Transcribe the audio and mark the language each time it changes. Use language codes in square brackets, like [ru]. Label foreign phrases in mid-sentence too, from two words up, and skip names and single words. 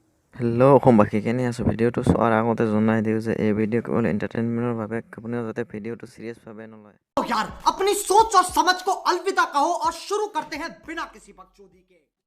[as] হেল্ল' অসমবাসী, কেনে আছো? ভিডিঅ'টো চোৱাৰ আগতে জনাই দিওঁ যে এই ভিডিঅ' কেৱল এণ্টাৰটেইনমেণ্টৰ বাবে, আপুনিও যাতে ভিডিঅ'টো চিৰিয়াছভাৱে নলয়। [hi] यार अपनी सोच और समझ को अलविदा कहो और शुरू करते हैं बिना किसी बकचोदी के।